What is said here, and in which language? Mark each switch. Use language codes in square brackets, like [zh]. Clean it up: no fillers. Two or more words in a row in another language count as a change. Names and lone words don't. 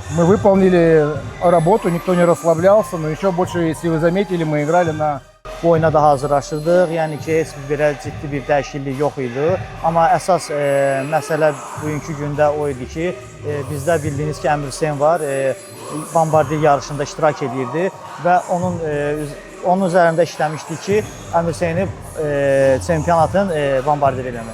[ru] Мы выполнили работу, никто не расслаблялся, но еще больше, если вы заметили, мы играли на... [az] Bu oyuna da hazırlaşırdıq. Yəni ki, heç belə ciddi bir dəyişiklik yox idi. Amma əsas məsələ bugünkü gündə o idi ki, bizdə bildiyiniz ki, Əmir Hüseyn var, bombardier yarışında iştirak edirdi və onun üzərində işləmişdi ki, Əmir Hüseyni çempionatın bombardier eləmək.